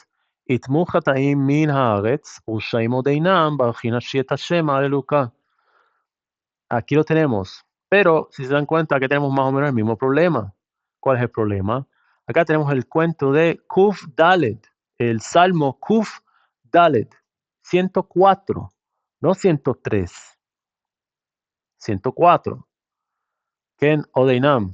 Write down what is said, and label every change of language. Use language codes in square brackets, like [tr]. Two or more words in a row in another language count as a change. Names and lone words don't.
[he] יתמו חטאים מן הארץ, ורשעים עוד אינם, ברכי נפשי את השם, [es] aleluya. Aquí lo tenemos, pero si se dan cuenta que tenemos más o menos el mismo problema. ¿Cuál es el problema? Acá tenemos el cuento de [he] קוף דלת, [es] el Salmo [he] קוף דלת, [es] 104, no 103, 104, [he] כן עודנם.